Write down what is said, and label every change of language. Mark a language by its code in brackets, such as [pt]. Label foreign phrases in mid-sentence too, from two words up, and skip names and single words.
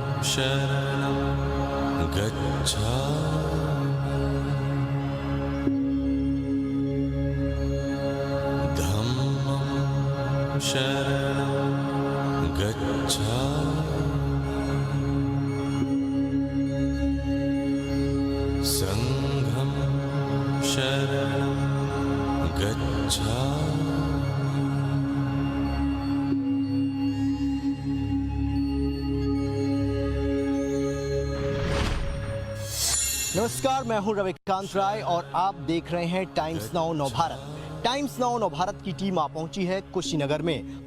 [pi] शरणं गच्छामि धम्मं शरणं गच्छामि संघं शरणं गच्छामि। [hi] नमस्कार, मैं हूं रविकांत राय और आप देख रहे हैं टाइम्स नाउ नवभारत। टाइम्स नाउ नवभारत की टीम आ पहुंची है कुशीनगर में।